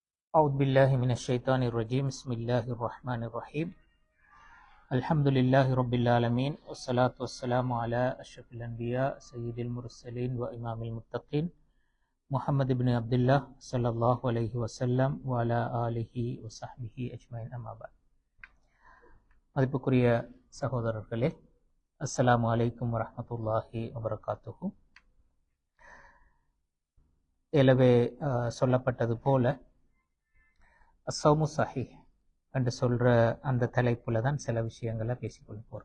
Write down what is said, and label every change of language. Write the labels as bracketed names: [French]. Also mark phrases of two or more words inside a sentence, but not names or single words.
[Arabic] أعوذ بالله من الشيطان الرجيم بسم الله الرحمن الرحيم الحمد لله رب العالمين والصلاة والسلام على أشرف الأنبياء سيد المرسلين وإمام المتقين محمد بن عبد الله صلى الله عليه وسلم وعلى آله وصحبه أجمعين أما بعد [Tamil] மதிப்புக்குரிய சகோதரர்களே, [Arabic] السلام عليكم ورحمة الله وبركاته. [Tamil] எனவே சொல்லப்பட்டது போல [Arabic] الصوم صحيح [Tamil] என்று சொல்ற அந்த தலைப்புல தான் சில விஷயங்களை பேசிக்கொள்ள போறோம்.